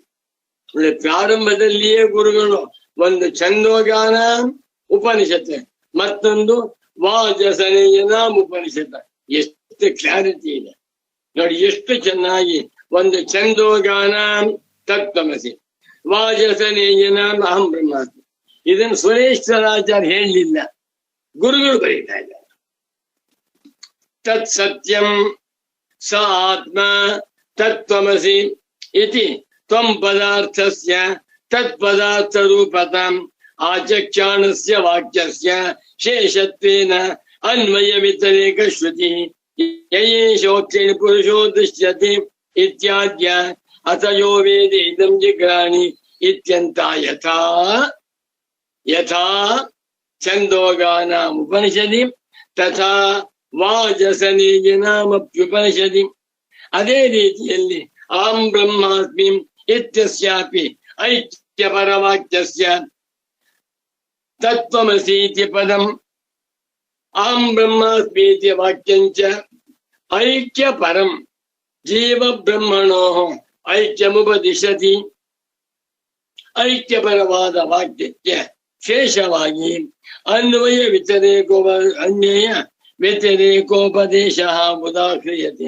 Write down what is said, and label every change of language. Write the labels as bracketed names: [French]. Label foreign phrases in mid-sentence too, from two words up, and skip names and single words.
[Kannada] ಪ್ರಾರಂಭದಲ್ಲಿಯೇ ಗುರುಗಳು ಒಂದು ಛಂದೋಗಾನ ಉಪನಿಷತ್, ಮತ್ತೊಂದು ವಾಜಸನೇಯನ ಉಪನಿಷತ್. ಎಷ್ಟು ಕ್ಲಾರಿಟಿ ಇದೆ ನೋಡಿ, ಎಷ್ಟು ಚೆನ್ನಾಗಿ. ಒಂದು ಛಂದೋಗಾನ ತತ್ವಮಸಿ, ವಾಜಸನೇಯನ [Sanskrit] ಅಹಂ ಬ್ರಹ್ಮಾಸ್ಮಿ. [Kannada] ಇದನ್ನು ಸುರೇಶ್ವರಾಚಾರ್ಯ ಹೇಳಲಿಲ್ಲ, ಗುರುಗಳು ಬರೀತಾ ಇದ್ದಾರೆ. [Sanskrit] ತತ್ ಸತ್ಯಂ ಸ ಆತ್ಮ ತತ್ವಮಸಿ ಇತಿ ತ್ವಂ ಪದಾರ್ಥಸ್ಯ ತತ್ಪದಾರ್ಥ ರೂಪತಾಂ ಆಚಕ್ಷಾಣಸ್ಯ ವಾಕ್ಯಸ್ಯ ಶೇಷತ್ವೇನ ಅನ್ವಯ ವ್ಯತಿರೇಕ ಶ್ರುತಿ ಯಯೇಷೋಕ್ಷೇಣ ಪುರುಷೋ ದೃಶ್ಯತೆ ಇತ್ಯಾದ್ಯ ಅಥಯೋ ವೇದೆ ಇದಂ ಜಿಗ್ರಾಣಿ ಇತ್ಯಂತ ಯಥಾ ಯಥಾ ಛಂದೋಗಾನಾಂ ಉಪನಿಷದಿ ತಥಾ ವಾಜಸನೇಯನಾಮಪ್ಯುಪನಿಷದಿ. [Kannada] ಅದೇ ರೀತಿಯಲ್ಲಿ [Sanskrit] ಅಹಂ ಬ್ರಹ್ಮಾಸ್ಮಿ ಇತ್ಯಸ್ಯಾಪಿ ಐಕ್ಯ ಪರವಾಕ್ಯಸ್ಯ ತತ್ವಮಸೀತಿ ಪದಂ ಅಹಂ ಬ್ರಹ್ಮಾಸ್ಮಿ ಇತಿ ವಾಕ್ಯಂಚ ಐಕ್ಯ ಪರಂ ಜೀವ ಬ್ರಹ್ಮಣೋ ಐಕ್ಯಮುಪದಿಶತಿ. [Kannada] ಐಕ್ಯಪರವಾದ ವಾಕ್ಯಕ್ಕೆ ಶೇಷವಾಗಿ ಅನ್ವಯ [Sanskrit] ಅನ್ವಯ ವ್ಯತಿರೇಕೋಪದೇಶ ಉದಾಹ್ರಿಯತೆ.